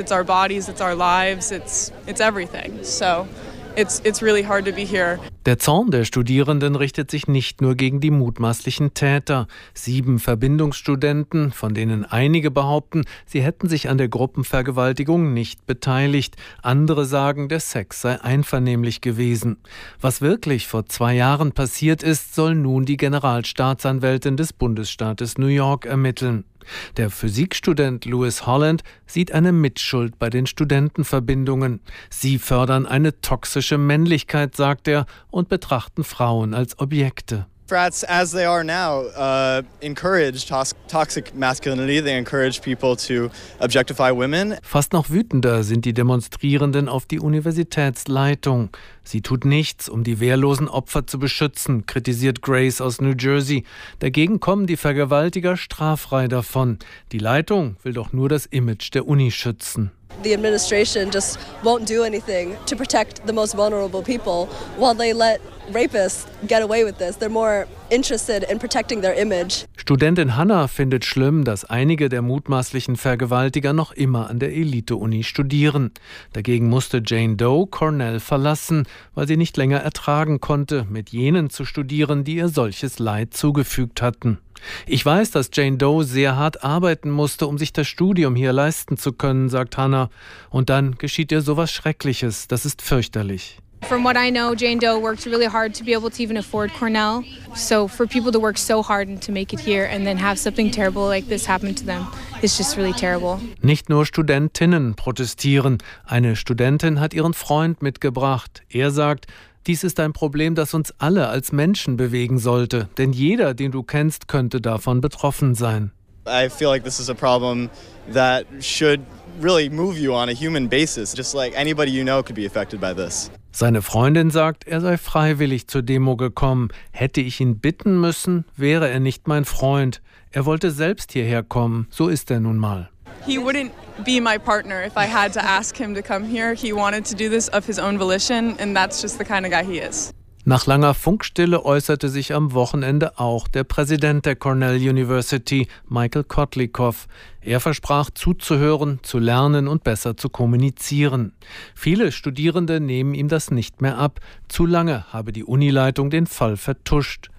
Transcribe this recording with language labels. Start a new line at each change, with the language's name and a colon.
English: It's our bodies, it's our lives, it's everything. So. It's really hard to be here.
German: Der Zorn der Studierenden richtet sich nicht nur gegen die mutmaßlichen Täter. 7 Verbindungsstudenten, von denen einige behaupten, sie hätten sich an der Gruppenvergewaltigung nicht beteiligt. Andere sagen, der Sex sei einvernehmlich gewesen. Was wirklich vor 2 Jahren passiert ist, soll nun die Generalstaatsanwältin des Bundesstaates New York ermitteln. Der Physikstudent Lewis Holland sieht eine Mitschuld bei den Studentenverbindungen. Sie fördern eine toxische Männlichkeit, sagt er, und betrachten Frauen als Objekte.
English: Frats, as they are now, encourage toxic masculinity. They encourage people to objectify women.
German: Fast noch wütender sind die Demonstrierenden auf die Universitätsleitung. Sie tut nichts, um die wehrlosen Opfer zu beschützen, kritisiert Grace aus New Jersey. Dagegen kommen die Vergewaltiger straffrei davon. Die Leitung will doch nur das Image der Uni schützen.
English: The administration just won't do anything to protect the most vulnerable people, while they let rapists get away with this. They're more interested in protecting their image.
German: Studentin Hannah findet schlimm, dass einige der mutmaßlichen Vergewaltiger noch immer an der Elite-Uni studieren. Dagegen musste Jane Doe Cornell verlassen, weil sie nicht länger ertragen konnte, mit jenen zu studieren, die ihr solches Leid zugefügt hatten. Ich weiß, dass Jane Doe sehr hart arbeiten musste, um sich das Studium hier leisten zu können, sagt Hannah. Und dann geschieht ihr sowas Schreckliches, das ist fürchterlich.
English: From what I know, Jane Doe worked really hard to be able to even afford Cornell. So for people to work so hard and to make it here and then have something terrible like this happen to them, it's just really terrible.
German: Nicht nur Studentinnen protestieren. Eine Studentin hat ihren Freund mitgebracht. Er sagt, dies ist ein Problem, das uns alle als Menschen bewegen sollte. Denn jeder, den du kennst, könnte davon betroffen sein.
English: I feel like this is a problem that should really move you on a human basis. Just like anybody you know could be affected by this.
German: Seine Freundin sagt, er sei freiwillig zur Demo gekommen. Hätte ich ihn bitten müssen, wäre er nicht mein Freund. Er wollte selbst hierher kommen. So ist er nun mal.
English: He wouldn't be my partner if I had to ask him to come here. He wanted to do this of his own volition, and that's just the kind of guy he is.
German: Nach langer Funkstille äußerte sich am Wochenende auch der Präsident der Cornell University, Michael Kotlikoff. Er versprach, zuzuhören, zu lernen und besser zu kommunizieren. Viele Studierende nehmen ihm das nicht mehr ab. Zu lange habe die Unileitung den Fall vertuscht.